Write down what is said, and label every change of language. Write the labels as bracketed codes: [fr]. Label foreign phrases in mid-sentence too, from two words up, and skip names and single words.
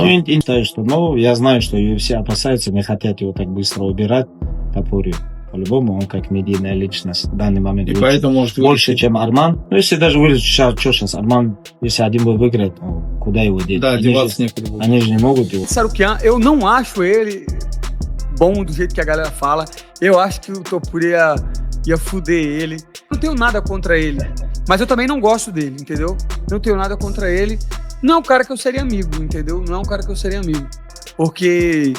[ru] Я знаю, что UFC опасаются, не хотят его так быстро убирать, Топурию. По-любому, он как медийная личность в данный момент. И поэтому может больше, чем Арман. Но если даже вылезет сейчас Арман, если один бой выиграет, куда его деть? Да, деваться некуда. Они же не могут его. [pt] Tsarukyan, eu não acho ele bom do jeito que a galera fala. Eu acho que o Topuria ia fuder ele. Não tenho nada contra ele, mas eu também não gosto dele, entendeu? Não tenho nada contra ele. Não é um cara que eu seria amigo, entendeu? Não é um cara que eu seria amigo. Porque...